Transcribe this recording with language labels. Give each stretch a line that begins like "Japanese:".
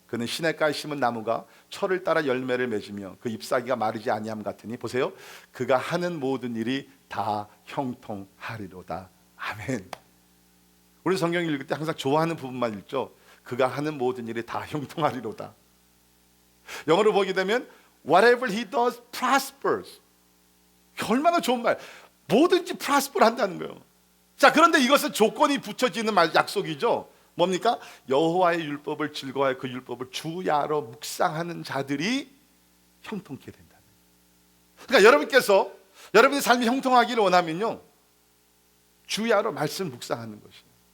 Korean: 그는 시냇가에 심은 나무가 철을 따라 열매를 맺으며 그 잎사귀가 마르지 아니함 같으니 보세요, 그가 하는 모든 일이 다 형통하리로다. 아멘. 우리 성경 읽을 때 항상 좋아하는 부분만 읽죠. 그가 하는 모든 일이 다 형통하리로다. 영어로 보게 되면
English: whatever he does prospers.
Korean: 얼마나 좋은 말. 뭐든지 prosper 한다는 거예요. 자, 그런데 이것은 조건이 붙여지는 약속이죠. 뭡니까? 여호와의 율법을 즐거워하여 그 율법을 주야로 묵상하는 자들이 형통케 된다. 그러니까 여러분께서 여러분의 삶이 형통하기를 원하면요, 주야로 말씀 묵상하는 것이에요.